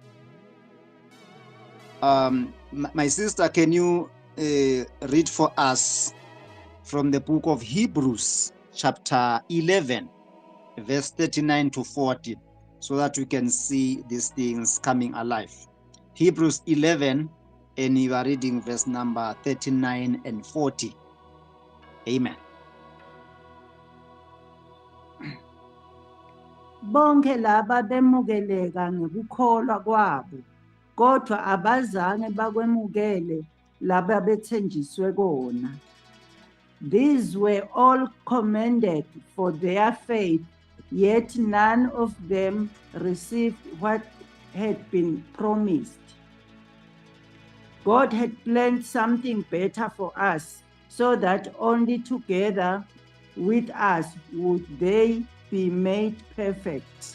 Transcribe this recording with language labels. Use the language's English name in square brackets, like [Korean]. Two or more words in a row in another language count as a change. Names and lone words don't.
[English] My sister, can you read for us from the book of Hebrews, chapter 11, verse 39 to 40, so that we can see these things coming alive? Hebrews 11, and you are reading verse number 39 and 40. Amen. [Zulu] Bonke laba bemukeleka ngokukholwa kwabo, kodwa abazange bakwemukele laba bethenjiswe kona. [English] These were all commended for their faith, yet none of them received what had been promised. God had planned something better for us, so that only together with us would they be made perfect.